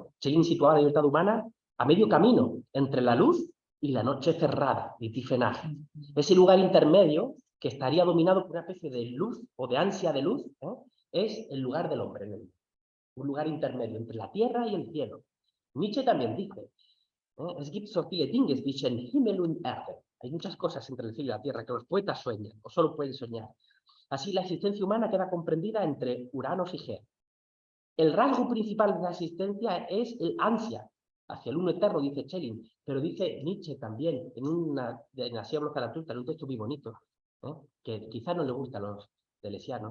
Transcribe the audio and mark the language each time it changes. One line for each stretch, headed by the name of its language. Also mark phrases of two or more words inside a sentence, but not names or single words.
Spanish: Schelling situaba la libertad humana a medio camino entre la luz y la noche cerrada, y Tiefenage. Ese lugar intermedio que estaría dominado por una especie de luz o de ansia de luz, es el lugar del hombre, un lugar intermedio entre la tierra y el cielo. Nietzsche también dice,
German: es gibt so viele Dinge zwischen Himmel und Erde.
Spanish: Hay muchas cosas entre el cielo y la tierra que los poetas sueñan, o solo pueden soñar. Así la existencia humana queda comprendida entre Uranos y Gea. El rasgo principal de la existencia es el ansia hacia el uno eterno, dice Schelling, pero dice Nietzsche también, en Así habló Zaratustra, en un texto muy bonito, que quizás no le gusta a los delesianos.